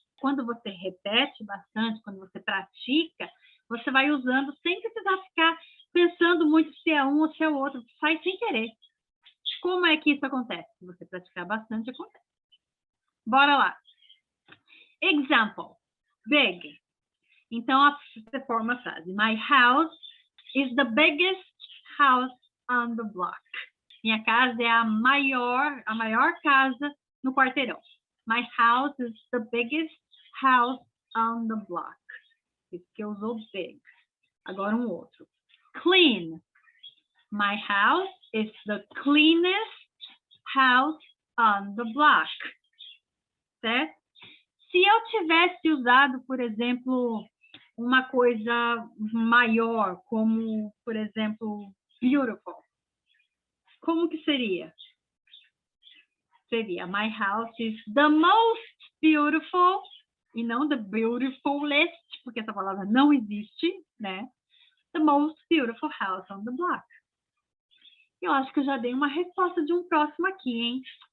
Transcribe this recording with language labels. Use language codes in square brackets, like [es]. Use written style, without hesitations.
[pt] Quando você repete bastante, quando você pratica, você vai usando sem precisar ficar pensando muito se é um ou se é o outro, sai sem querer. Como é que isso acontece? Se você praticar bastante, acontece. Bora lá. Example. Big. Então, você forma a frase. [en] My house is the biggest house on the block. [pt] Minha casa é a maior casa no quarteirão. [en] My house is the biggest house on the block. [pt] Isso que eu usou big. Agora um outro. Clean. [en] My house is the cleanest house on the block. [pt] Certo? Se eu tivesse usado, por exemplo, uma coisa maior, como, por exemplo, beautiful. Como que seria? Seria, [en] my house is the most beautiful, [pt] e não the beautifulest, porque essa palavra não existe, né? [en] The most beautiful house on the block. [pt] Eu acho que eu já dei uma resposta de um próximo aqui, hein?